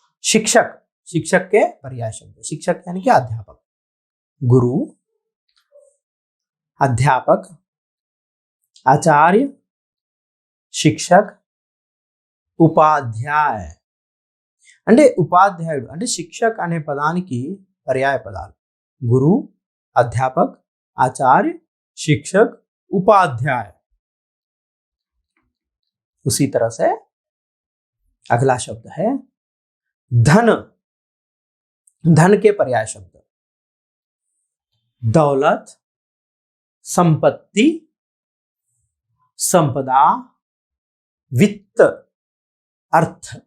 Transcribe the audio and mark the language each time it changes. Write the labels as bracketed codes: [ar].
[hi] शिक्षक, शिक्षक के पर्याय शब्द शिक्षक यानी कि अध्यापक, गुरु, अध्यापक, आचार्य, शिक्षक, ఉపాధ్యాయ। [te] అంటే ఉపాధ్యాయుడు అంటే శిక్షక్ అనే పదానికి పర్యాయ పదాలు గురు, అధ్యాపక్, आचार्य, शिक्षक, उपाध्याय। [hi] उसी तरह से अगला शब्द है धन। धन के पर्याय शब्द दौलत, संपत्ति, संपदा, वित्त, अर्थ।